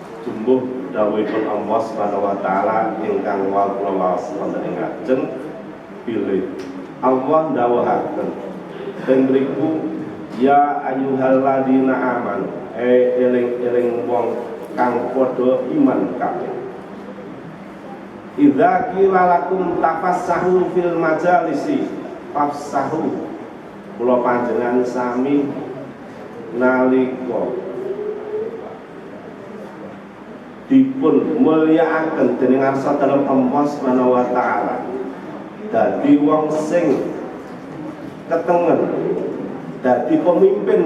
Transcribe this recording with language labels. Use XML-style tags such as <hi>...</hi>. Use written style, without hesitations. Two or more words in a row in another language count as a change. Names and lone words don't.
<jv>Jumbuh dawuhipun Allah</jv> <ar>سبحانه وتعالى</ar> <jv>ingkang wau kula waos wonten ing ajeng bilih Allah dawuhaken teng mriku</jv> <ar>يا أيها الذين آمنوا</ar> <jv>eling-eling wong kang padha iman kabeh</jv> <ar>إذا قيل لكم تفسحوا في المجالس فافسحوا</ar> <jv>kula panjenengan sami nalika dipun mulyakaken dening ngarsa dalem Allah</jv> <ar>سبحانه وتعالى</ar> <jv>dadi wong sing ketengen dadi pemimpin</jv>